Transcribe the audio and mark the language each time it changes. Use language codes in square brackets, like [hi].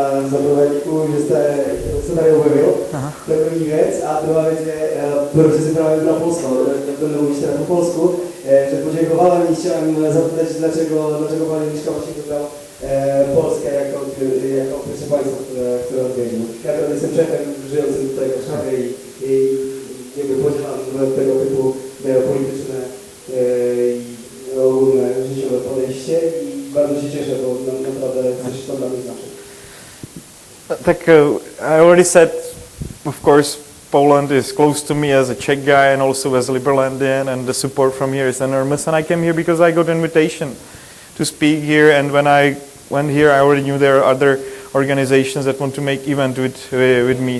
[cs] Za prvé děkuji, že jste se tady objevil. To je první věc. A druhá věc je, proč jsi si právě vybral Polsko. Jak to nemluvíš teda po polsku. [pl] Že poděkovałem i chciałem zapytać, dlaczego pan Łukasz właśnie wybrał Polskę jako pierwsze państwo, które odwiedził. Ja jestem Czechem żyjącym tutaj w Warszawie i jakby podzielam tego typu polityczne i ogólne życiowe podejście i bardzo się cieszę, bo naprawdę coś to dla mnie znaczy. Tak, [en] I already said, of course, Poland is close to me as a Czech guy and also as a Liberlandian, and the support from here is enormous. And I came here because I got an invitation to speak here, and when I went here, I already knew there are other organizations that want to make event with me.